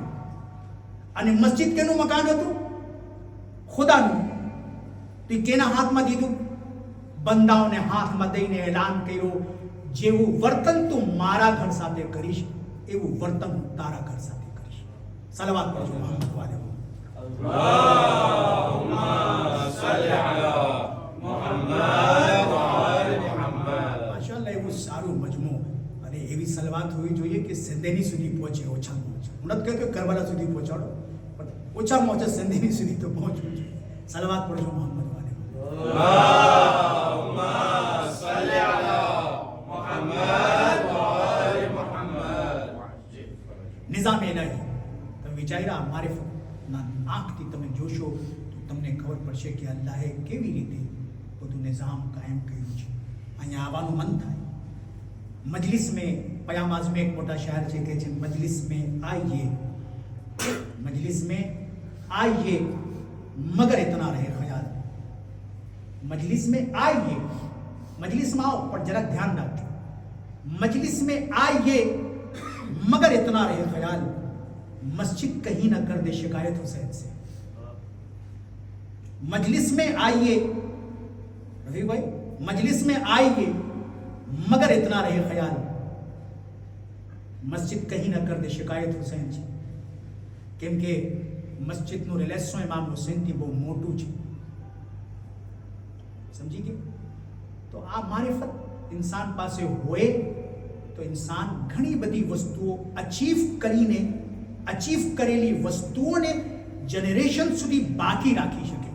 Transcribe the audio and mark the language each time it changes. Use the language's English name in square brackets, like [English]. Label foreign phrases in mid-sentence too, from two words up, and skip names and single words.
[Gujarati] અને મસ્જિદ કેનું મકાન હતું? ખુદાનું. તો એ કેના હાથમાં દીધું? બંદાઓને હાથમાં દઈને એલાન કર્યો, જેવું વર્તન તું મારા ઘર સાથે કરીશ એવું વર્તન હું તારા ઘર સાથે કરીશ. સલવાત પડજો મોહમ્મદ વાલે [Arabic] اللهم صل على محمد وآل محمد. [Gujarati] માશાઅલ્લાહ, એવું સારું મજમુ અને એવી સલવાત હોવી જોઈએ કે સિંધેની સુધી પહોંચે ઓછામાં ઓછા. હું નથી કહેતો કરબલા સુધી પહોંચાડો, પણ ઓછામાં ઓછા સિંધેની સુધી તો પહોંચવું જોઈએ. સલવાત પડજો મોહમ્મદ વાલે. [Arabic] اللهم صل على محمد وآل محمد. [Gujarati] નિઝામ ઇલાહી તમે વિચાર્યા મારિફતના આંખથી તમે જોશો તો તમને ખબર પડશે કે અલ્લાહે કેવી રીતે બધું નિઝામ કાયમ કર્યું છે. અહીંયા આવવાનું મન થાય. [Hindi] मजलिस में [Gujarati] પયામ આઝમે એક મોટા શાયર છે કે છે [Hindi] मजलिस में आइए मगर इतना रहे ख्याल. मजलिस में आइए, [Gujarati] મજલિસમાં આવો પણ જરા ધ્યાન રાખજો. [Hindi] मजलिस में आइए मगर इतना रहे ख्याल, मस्जिद कहीं ना कर दे शिकायत हुसैन से. मजलिस में आइए रफीक भाई, मजलिस में आइए मगर इतना रहे ख्याल, मस्जिद कहीं ना कर दे शिकायत हुसैन से. [Gujarati] કેમ કે મસ્જિદનું રિલેશન ઇમામ હુસૈનથી બહુ મોટું છે. સમજી ગયા? તો આ મારિફત ઇન્સાન પાસે હોય તો ઇન્સાન ઘણી બધી વસ્તુઓ અચીવ કરેલી વસ્તુઓને જનરેશન સુધી બાકી રાખી શકે.